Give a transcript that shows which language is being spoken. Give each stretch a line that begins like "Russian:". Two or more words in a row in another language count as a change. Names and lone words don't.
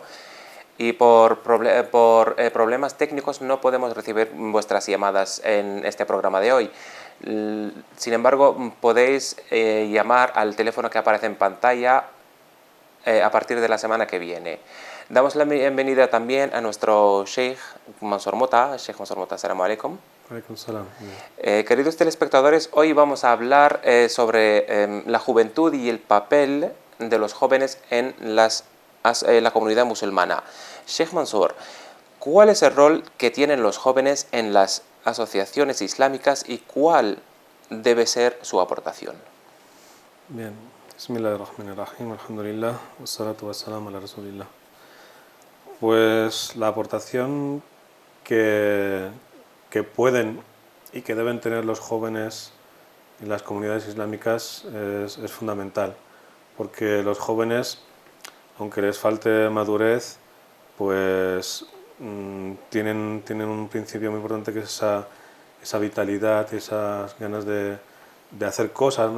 Spanish: Y por problemas técnicos no podemos recibir vuestras llamadas en este programa de hoy. Sin embargo, podéis llamar al teléfono que aparece en pantalla a partir de la semana que viene. Damos la bienvenida también a nuestro Sheikh Mansour Mota.
Arabic: Sheikh Mansour Mota, السلام عليكم. عليكم السلام.
Spanish: Queridos telespectadores, hoy vamos a hablar sobre la juventud y el papel de los jóvenes en la comunidad musulmana. Sheikh Mansour, ¿cuál es el rol que tienen los jóvenes en las asociaciones islámicas y cuál debe ser su aportación? Bien,
Arabic: بسم الله الرحمن الرحيم، الحمد لله، والصلاة والسلام على رسول الله.
Spanish: Pues la aportación que pueden y que deben tener los jóvenes en las comunidades islámicas es fundamental, porque los jóvenes, aunque les falte madurez, pues tienen un principio muy importante que es esa vitalidad, esas ganas de hacer cosas, ¿no?